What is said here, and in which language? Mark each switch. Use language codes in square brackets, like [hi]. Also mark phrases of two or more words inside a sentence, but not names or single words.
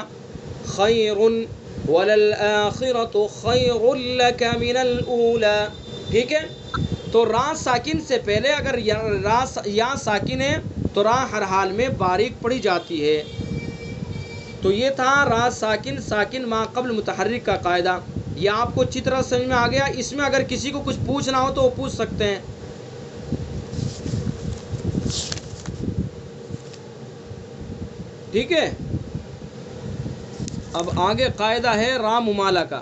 [ar] خیرن وللآخرۃ خیر لک من الاولی. [ur] ٹھیک ہے. تو را ساکن سے پہلے اگر یا ساکن ہے تو را ہر حال میں باریک پڑھی جاتی ہے. تو یہ تھا را ساکن ساکن ما قبل متحرک کا قاعدہ. یہ آپ کو اچھی طرح سمجھ میں آ گیا. اس میں اگر کسی کو کچھ پوچھنا ہو تو وہ پوچھ سکتے ہیں. ٹھیک ہے. اب آگے قاعدہ ہے را ممالہ کا.